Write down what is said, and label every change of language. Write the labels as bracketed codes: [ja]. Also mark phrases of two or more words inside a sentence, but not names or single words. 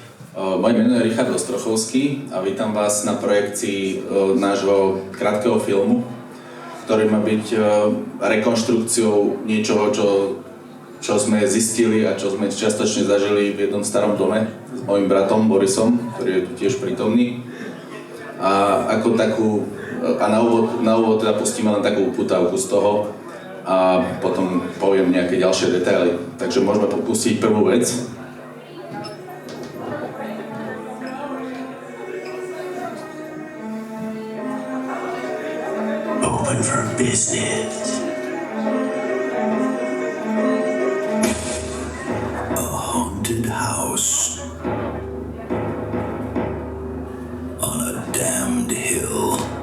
[sk] Moje meno je Richard Ostrochovský a vítam vás na projekcii nášho krátkeho filmu, ktorý má byť rekonštrukciou niečoho, čo sme zistili a čo sme čiastočne zažili v jednom starom dome s mojím bratom Borisom, ktorý je tu tiež prítomný. A ako takú, na úvod teda pustíme len takú upútavku z toho a potom poviem nejaké ďalšie detaily. Takže môžeme pustiť prvú vec. [en] Open for business. A haunted house on a damned hill.